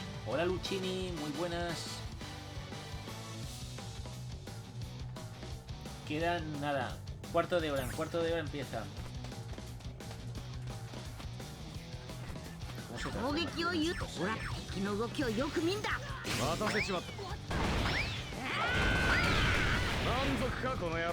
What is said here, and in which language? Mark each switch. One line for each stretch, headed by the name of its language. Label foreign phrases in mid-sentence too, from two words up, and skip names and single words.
Spanish: Hola Luchini, muy buenas. Quedan nada, cuarto de hora, en cuarto de hora empieza. ¿Cómo se
Japanese: 攻撃を言うほら敵の動きをよく見んだ待たせちまった満足かこの野郎